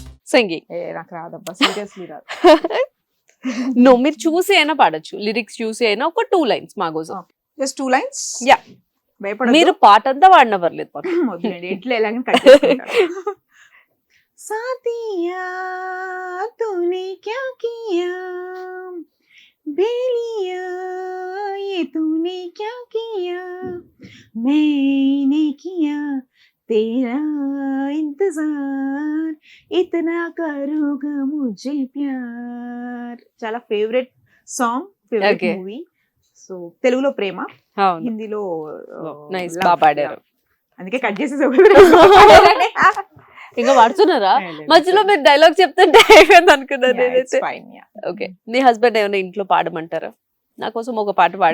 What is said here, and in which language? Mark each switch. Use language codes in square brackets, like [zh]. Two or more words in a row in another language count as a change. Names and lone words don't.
[te] సింగింగ్. నాకు రాదబ్బా, సీరియస్లీ రాదు. నో, మీరు చూసి అయినా పాడొచ్చు, లిరిక్స్ చూసి అయినా ఒక 2 lines మా కోసం. [en] just 2 lines. [te] Yeah. భయపడదు. మీరు పాట అంతా వాడిన పర్లేదు పాపం. వద్దులేండి, ఎట్లా ఎలాగని కట్ చేసుకుంటాను. [hi] साथिया तूने क्या किया बेलिया ये तूने क्या किया मैंने किया तेरा इंतजार इतना करूँगा मुझे प्यार. [en] చాలా favorite song, favorite [te] Okay. మూవీ. సో తెలుగులో ప్రేమ, అవును, హిందీలో నైస్, love. బాగా పాడారు. అందుకే కట్ చేసేసి ఇంకా పాడుతున్నారా? మధ్యలో మీరు డైలాగ్ చెప్తుంటే అయిపోయింది అనుకున్నాను నేనైతే. ఓకే, మీ హస్బెండ్ ఏమైనా ఇంట్లో పాడమంటారా? నా కోసం ఒక పాట పాడి.